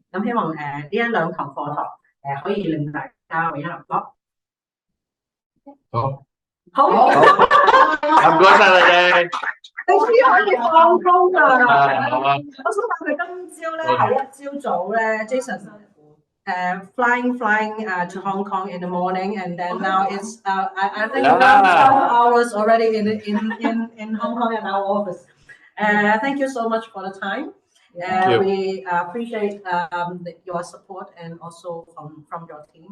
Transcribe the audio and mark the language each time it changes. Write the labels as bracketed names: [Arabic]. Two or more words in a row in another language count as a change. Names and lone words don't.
[Cantonese] 咁希望呢一兩堂課堂可以令大家為一流咯。好，唔該晒你哋。你終於可以放工啦！我想問佢今朝咧係一朝早咧 [English] ，Jason flying to Hong Kong in the morning, and then now it's I think around 12 hours already in Hong Kong in our office. Thank you so much for the time. We appreciate your support and also from your team.